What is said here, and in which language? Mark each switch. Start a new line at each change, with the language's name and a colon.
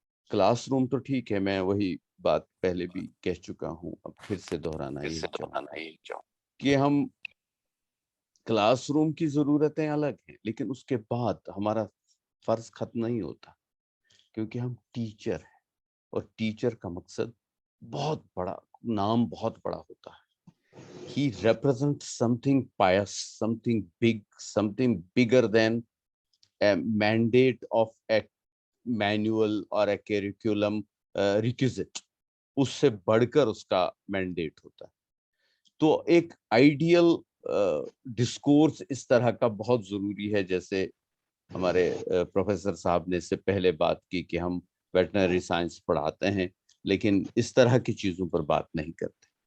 Urdu: Class room تو ٹھیک ہے, میں وہی بات پہلے بھی کہہ چکا ہوں, اب پھر سے دہرانا ہی چاہوں کہ ہم کلاس روم کی ضرورتیں الگ ہیں, لیکن اس کے بعد ہمارا فرض ختم نہیں ہوتا, کیونکہ ہم ٹیچر ہیں اور ٹیچر کا مقصد بہت بڑا, نام بہت بڑا ہوتا ہے.
English: He represents something pious, something big, something bigger than a mandate of a manual or a curriculum requisite.
Urdu: اس سے بڑھ کر اس کا مینڈیٹ ہوتا ہے. تو ایک آئیڈیل ڈسکورس اس طرح کا بہت ضروری ہے. جیسے ہمارے پروفیسر صاحب نے اس سے پہلے بات کی کہ ہم ویٹنری سائنس پڑھاتے ہیں لیکن اس طرح کی چیزوں پر بات نہیں کرتے.